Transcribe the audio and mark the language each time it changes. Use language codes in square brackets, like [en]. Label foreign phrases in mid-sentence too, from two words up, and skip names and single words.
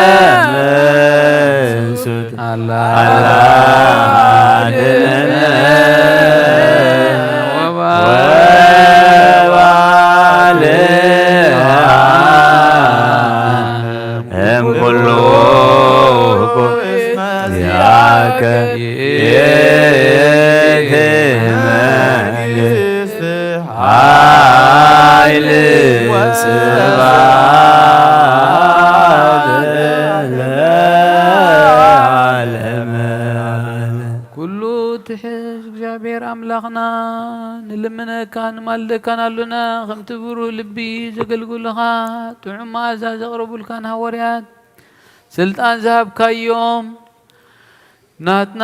[gez] መንሱት አድኅነነ ወባልሐ እምኩሉ ያከ ኃይል ስብሐት ለዓለመ ኩሉ [ti] ትሕዝ እግዚአብሔር ኣምላኽና ንልምነካ ንማልደካን ኣሎና ከምቲ ብሩህ ልቢ ዘገልግሉኻ ጥዑም መዓዛ ዘቕረቡልካን ሃዋርያት ስልጣን ዝሃብካዮም ናትና